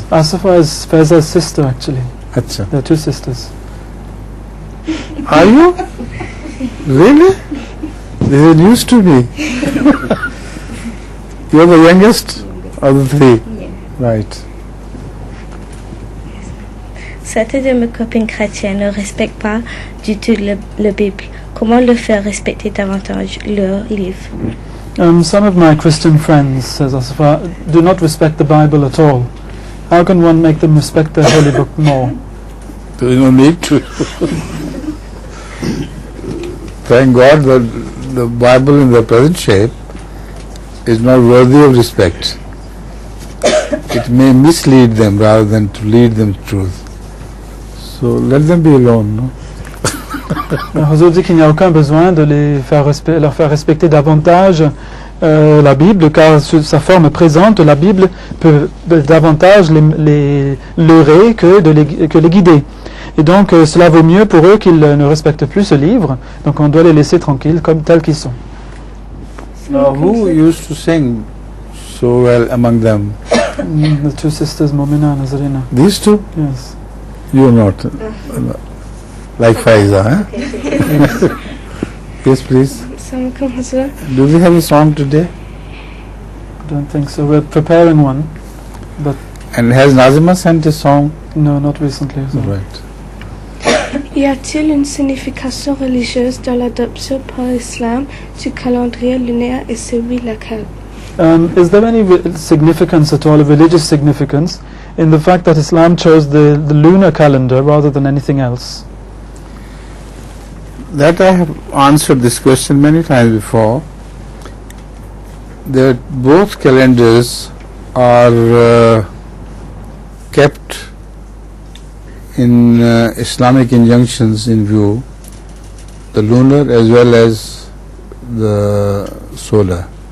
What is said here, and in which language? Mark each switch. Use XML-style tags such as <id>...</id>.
<en>Asafah is Faiza's sister actually. Acha. They're two sisters. Are you? Really? This is news to me. You are the youngest of the three? Right.</en> <fr>Certaines de mes copines chrétiennes ne respectent pas du tout la Bible. Comment le faire respecter davantage leur livre?</fr> <en>Some of my Christian friends, says Asafah, do not respect the Bible at all. How can one make them respect the holy book more? There is no need to. Thank God that the Bible in the present shape is not worthy of respect. It may mislead them rather than to lead them to truth. So let them be alone, no?</en> <fr>Hazur dit qu'il n'y a aucun besoin de leur faire respecter davantage la Bible, car sous sa forme présente, la Bible peut davantage les leurrer que les guider. Et donc cela vaut mieux pour eux qu'ils ne respectent plus ce livre, donc on doit les laisser tranquilles comme tels qu'ils sont.</fr> <en>Now, who used to sing so well among them? The two sisters, Momina and Nazarina. These two? Yes. You are not. Like Faiza, huh? Yes, please. Assalamualaikum Hazur. Do we have a song today? I don't think so. We're preparing one, but And has Nazima sent a song? no, not recently. So. Right.</en> <fr>Y a-t-il une signification religieuse dans l'adoption par l'islam du calendrier lunaire et celui laquelle?</fr> <en>Is there any significance at all, a religious significance, in the fact that Islam chose the lunar calendar rather than anything else? That I have answered this question many times before. That both calendars are kept in Islamic injunctions in view, the lunar as well as the solar.</en>